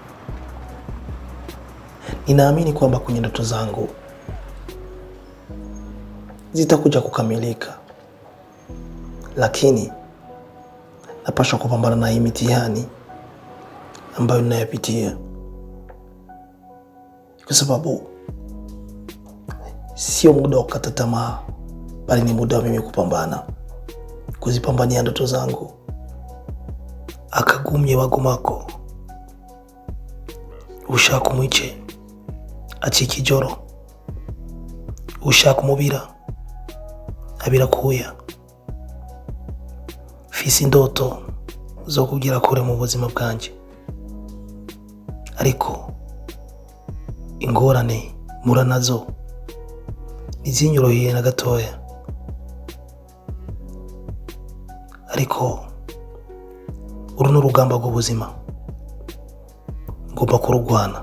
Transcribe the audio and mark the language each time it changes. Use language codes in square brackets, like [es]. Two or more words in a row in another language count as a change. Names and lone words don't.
[sw] Ninaamini kwamba kwenye ndoto zangu zitakuja kukamilika, lakini napaswa kupambana na hii mitihani ambayo ninayopitia, kwa sababu sio muda wa kukata tamaa, bali ni muda wa mimi kupambana, kuzipambania ndoto zangu. [rn] Akagumye wagumako ushaka umwice acika ijoro, ushaka umubira abirakuya. Mfise indoto zo kugera kure mu buzima bwanje, ariko ingorane mura nazo nizinyoroheye na gatoya, ariko uru n'urugamba rw'ubuzima ngomba kurugwana.